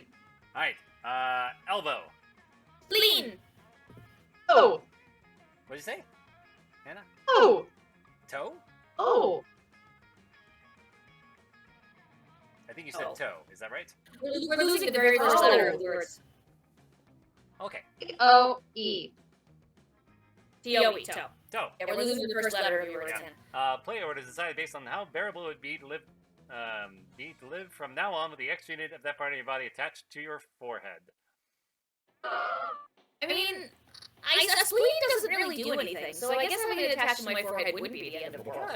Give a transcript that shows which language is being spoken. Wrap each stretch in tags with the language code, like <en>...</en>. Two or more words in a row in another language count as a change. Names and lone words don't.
<en>Alright, elbow. Lean! Oh! What'd you say? Anna? Oh! Toe? Oh! I think you said Oh. toe, is that right? We're losing the very first letter of the words. Okay, O-E. T-O-E, toe. toe. Yeah, we're losing the first letter of your words, Yeah. Hannah. Play order is decided based on how bearable it would be to live from now on with the X unit of that part of your body attached to your forehead. I mean, a spleen doesn't really do anything, so I guess having it attached to my forehead wouldn't be the end of the world.</en>